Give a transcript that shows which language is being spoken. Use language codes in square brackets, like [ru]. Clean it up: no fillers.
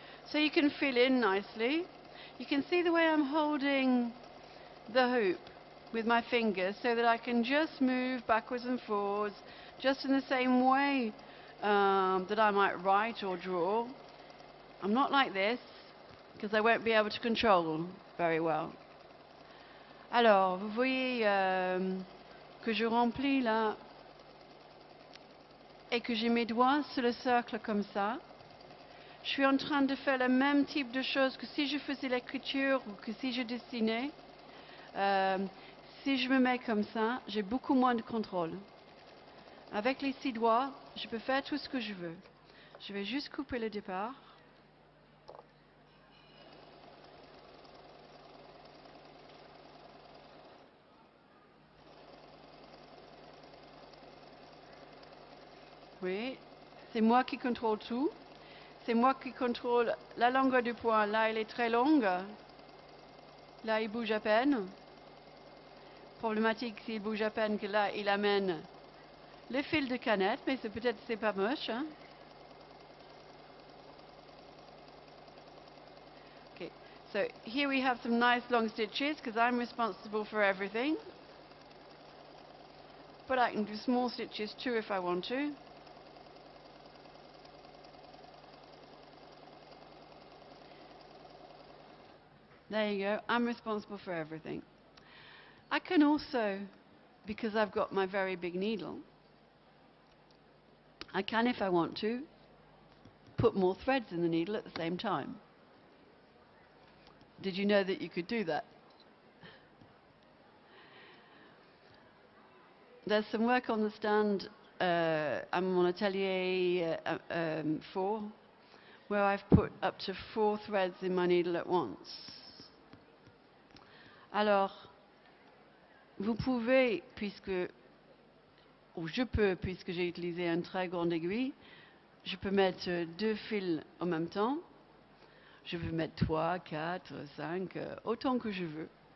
[en] So you can fill in nicely. You can see the way I'm holding the hoop with my fingers so that I can just move backwards and forwards just in the same way that I might write or draw. I'm not like this, because I won't be able to control very well. [fr] Alors, vous voyez que je remplis là et que j'ai mes doigts sur le cercle comme ça, je suis en train de faire le même type de choses que si je faisais l'écriture ou que si je dessinais. Si je me mets comme ça, j'ai beaucoup moins de contrôle. Avec les 6 doigts, je peux faire tout ce que je veux. Je vais juste couper le départ. Oui, c'est moi qui contrôle tout. C'est moi qui contrôle la longueur du point. Là, elle est très longue. Là, il bouge à peine. Problématique s'il bouge à peine que là, il amène le fil de canette, mais peut-être c'est pas moche. Hein? [en] Okay, so here we have some nice long stitches because I'm responsible for everything. But I can do small stitches too if I want to. There you go, I'm responsible for everything. I can also, because I've got my very big needle, I can, if I want to, put more threads in the needle at the same time. Did you know that you could do that? There's some work on the stand, I'm on Atelier 4, where I've put up to 4 threads in my needle at once. [fr] Alors, vous pouvez, ou je peux, puisque j'ai utilisé une très grande aiguille, je peux mettre 2 fils en même temps. Je peux mettre 3, 4, 5, autant que je veux.